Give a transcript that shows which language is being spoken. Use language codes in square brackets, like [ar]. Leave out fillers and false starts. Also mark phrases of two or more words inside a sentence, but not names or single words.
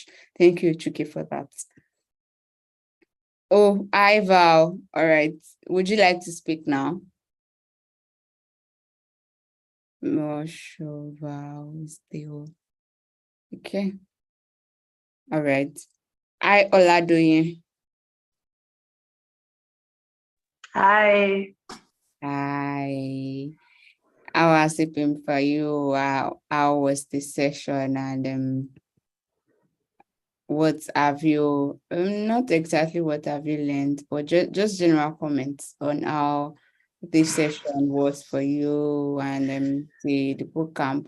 [en] Thank you, Chuki, for that. Oh, hi, Val. All right. Would you like to speak now? No, sure, Val. Still. Okay. All right. Hi, Oladoyin. Hi. Hi. How has it been for you? How was the session, and what have you, not exactly what have you learned, but just general comments on how this session was for you, and the boot camp.